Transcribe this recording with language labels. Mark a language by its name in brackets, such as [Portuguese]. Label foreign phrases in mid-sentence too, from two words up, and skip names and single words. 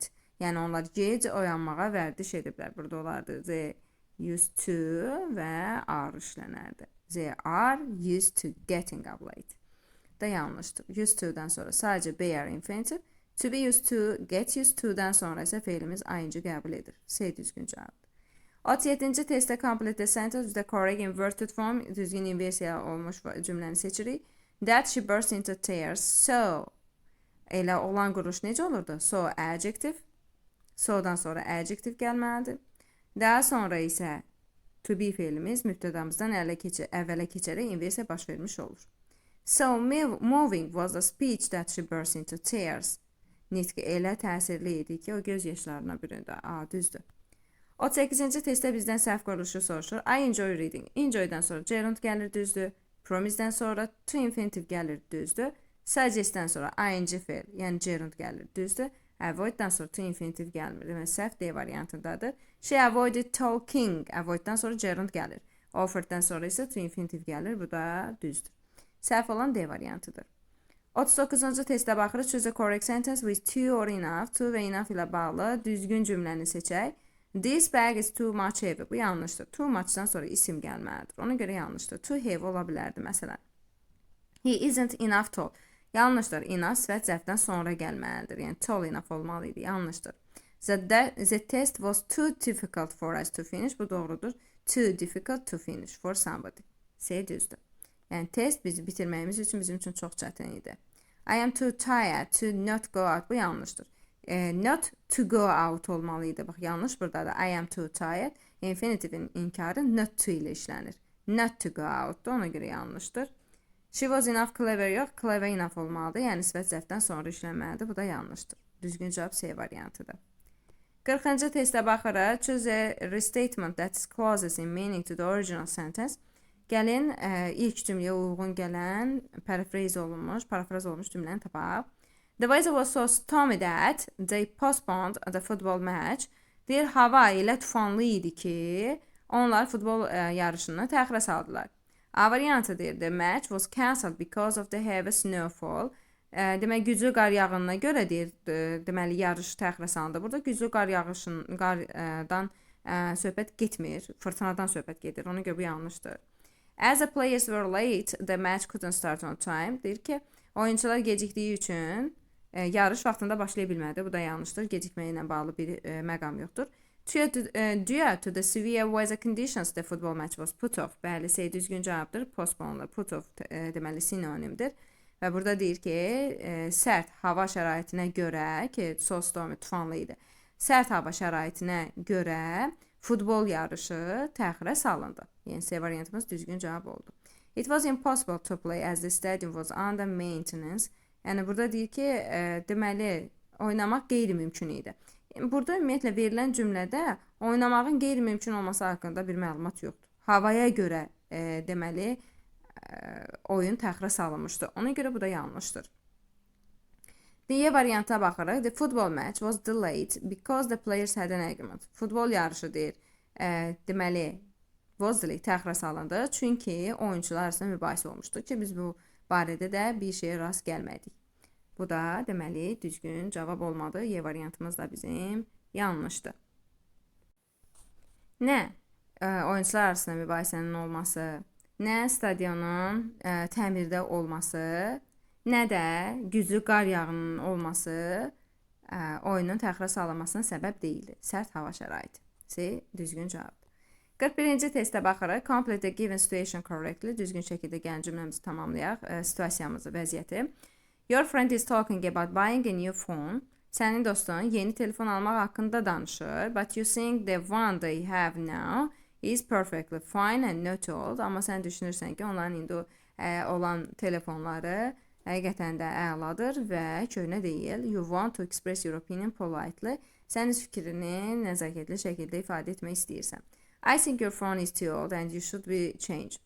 [Azerbaijani] Yəni onlar gec oyanmağa vərdiş ediblər. Burada olardı [English] they used to [Azerbaijani] və are işlənərdi. [English] They are used to getting up late. [Azerbaijani] Da yanlışdır. [English] Used to'dan [Azerbaijani] sonra sadəcə [English] be are infinitive. To be used to, get used to'dan [Azerbaijani] sonra isə feilimiz ing qəbul edir. C düzgün cavabdır. 37-ci testdə [English] complete the sentence with the correct inverted form, [Azerbaijani] düzgün inversiya olmuş cümləni seçirik. [English] That she burst into tears. So, [Azerbaijani] elə olan quruş necə olurdu? [English] So, adjective. [Azerbaijani] So'dan sonra adjective gəlməlidir. Daha sonra isə [English] to be [Azerbaijani] feilimiz mübtədamızdan əvvələ keçərək inversiya baş vermiş olur. [English] So, moving was the speech that she burst into tears. [Azerbaijani] Nitqi elə təsirli idi ki, o göz yaşlarına büründü. Düzdür. 38-ci testdə bizdən səhv quruluşu soruşur. [English] I enjoy reading. [Azerbaijani] Enjoy-dan sonra gerund gəlir, düzdür. Promise-dən sonra [English] to infinitive [Azerbaijani] gəlir, düzdür. Suggest-dən sonra ing feil, yəni gerund gəlir, düzdür. Avoid-dan sonra [English] to infinitive [Azerbaijani] gəlmir. Demək, səhv D variantındadır. [English] She avoided talking. [Azerbaijani] Avoid-dan sonra gerund gəlir. Offered-dan sonra isə [English] to infinitive [Azerbaijani] gəlir. Bu da düzdür. Səhv olan D variantıdır. 39-cu testə baxırıq. [English] Choose a correct sentence with to or enough. [Azerbaijani] To və enough ilə bağlı düzgün cümləni seçək. [English] This bag is too much heavy. [Azerbaijani] Bu yanlışdır. [English] Too much'dan [Azerbaijani] sonra isim gəlməlidir. Ona görə yanlışdır. [English] Too heavy [Azerbaijani] ola bilərdi məsələn. [English] He isn't enough tall. [Azerbaijani] Yanlışdır. Enough sifət zərfdən sonra gəlməlidir. Yəni [English] tall enough [Azerbaijani] olmalıydı. Yanlışdır. [English] The test was too difficult for us to finish. [Azerbaijani] Bu doğrudur. [English] Too difficult to finish for somebody. [Azerbaijani] C düzdür. Yəni test bizi bitirməyimiz üçün bizim üçün çox çətin idi. [English] I am too tired to not go out. [Azerbaijani] Bu yanlışdır. [English] Not to go out [Azerbaijani] olmalıydı. Bax, yanlış burada da. [English] I am too tired. [Azerbaijani] Infinitivin inkarı [English] not to [Azerbaijani] ilə işlənir. [English] Not to go out'dur. [Azerbaijani] Ona görə yanlışdır. [English] She was enough clever yox. Clever enough [Azerbaijani] olmalıdır. Yəni sifət zərfdən sonra işlənməlidir. Bu da yanlışdır. Düzgün cavab C variantıdır. 40-cı testə baxırıq. [English] Choose a restatement that is closest in meaning to the original sentence. [Azerbaijani] Gəlin ilk cümləyə uyğun gələn paraphrase olunmuş cümləni tapaq. [English] The weather was so stormy that they postponed the football match. [Azerbaijani] Deyir, hava elə tufanlı idi ki, onlar futbol yarışını təxirə saldılar. A variantı deyir, [English] the match was cancelled because of the heavy snowfall. [Azerbaijani] Demək, güclü qar yağınına görə deyir, deməli, yarış təxirə salındı. Burada güclü qardan söhbət getmir, fırtınadan söhbət gedir. Ona görə bu yanlışdır. [English] As the players were late, the match couldn't start on time. [Azerbaijani] Deyir ki, oyuncular gecikdiyi üçün yarış vaxtında başlaya bilmədi. Bu da yanlışdır. Gecikməyə ilə bağlı bir məqam yoxdur. [English] Due to the severe weather conditions, the football match was put off. [Azerbaijani] Bəli, C düzgün cavabdır. [English] Postponed, put off [Azerbaijani] deməli sinonimdir. Və burada deyir ki, sərt hava şəraitinə görə ki, [English] so stormy, [Azerbaijani] tufanlı idi. Sərt hava şəraitinə görə futbol yarışı təxirə salındı. Yəni C variantımız düzgün cavab oldu. [English] It was impossible to play as the stadium was under maintenance. [Azerbaijani] Yəni burada deyir ki, deməli, oynamaq qeyri-mümkün idi. Burada ümumiyyətlə verilən cümlədə oynamağın qeyri-mümkün olması haqqında bir məlumat yoxdur. Havaya görə deməli oyun təxirə salınmışdı. Ona görə bu da yanlışdır. D variantına baxırıq. [English] The football match was delayed because the players had an argument. [Azerbaijani] Futbol yarışı deyir. Deməli, [English] was delayed, [Azerbaijani] təxirə salındı. Çünki oyuncular arasında mübahisə olmuşdu ki, biz bu barədə də bir şeyə rast gəlmədik. Bu da deməli düzgün cavab olmadı. Y variantımız da bizim yanlışdır. Nə oyuncular arasında mübahisənin olması, nə stadionun təmirdə olması, nə də güclü qar yağının olması oyunun təxirə salınmasına səbəb deyildi. Sərt hava şəraiti. C düzgün cavabdır. 41-ci testə baxırıq. [English] Complete the given situation correctly. [Azerbaijani] Düzgün şəkildə gəlin cümləmizi tamamlayaq. Situasiyamızı, vəziyyəti. [English] Your friend is talking about buying a new phone. [Azerbaijani] Sənin dostun yeni telefon almaq haqqında danışır. [English] But you think the one they have now is perfectly fine and not old. [Azerbaijani] Amma sən düşünürsən ki, onların indi olan telefonları həqiqətən də əladır və köhnə deyil. [English] You want to express your opinion politely. [Azerbaijani] Sən öz fikrini nəzakətli şəkildə ifadə etmək istəyirsən. [English] I think your phone is too old and you should be changed.